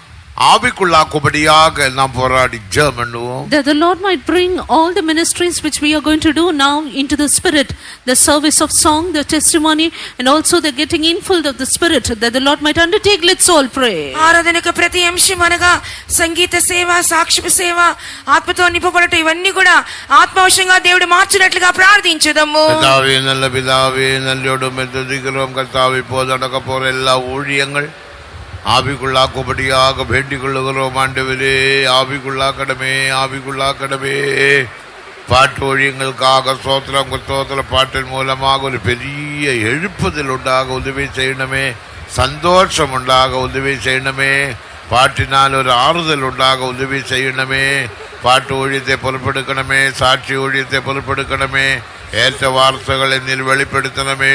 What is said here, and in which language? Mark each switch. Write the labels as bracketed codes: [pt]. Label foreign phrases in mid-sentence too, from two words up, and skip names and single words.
[ta] ஆவிக்குள்ளாக்கும்படியாக நாம் போராடி ஜெபம் பண்ணுவோம். [en] That the Lord might bring all the ministries which we are going to do now into the spirit, the service of song, the testimony, and also the getting infilled of the spirit, that the Lord might undertake. Let's all pray. [te] ఆరాధనకు ప్రతి అంశం అనగా సంగీత సేవ, సాక్ష్య సేవ, ఆత్మతో నింపబడటం ఇవన్నీ కూడా ఆత్మవశంగా దేవుడు మార్చినట్లుగా ప్రార్థించుదాము. [ta] பிதாவே, நல்ல பிதாவே, நல்லோடு மெதுதிக்கிறோம் கர்த்தாவே. இப்போது நடக்க போற எல்லா ஊழியங்கள் ஆவிக்குள்ளாக்கும்படியாக வேண்டிக் கொள்ளுகிறோம் ஆண்டவரே. ஆவிக்குள்ளாக்கடமே, ஆவிக்குள்ளாக்கடமே. பாட்டு ஊழியங்களுக்காக ஸ்தோத்திர பாட்டின் மூலமாக ஒரு பெரிய எழுப்புதல் உண்டாக உதவி செய்யணுமே, சந்தோஷம் உண்டாக உதவி செய்யணுமே, பாட்டினால் ஒரு ஆறுதல் உண்டாக உதவி செய்யணுமே, பாட்டு ஊழியத்தை பொறுப்பெடுக்கணுமே, சாட்சி ஊழியத்தை பொறுப்பெடுக்கணுமே, ஏற்ற வார்த்தைகளை நீர் வெளிப்படுத்தணுமே.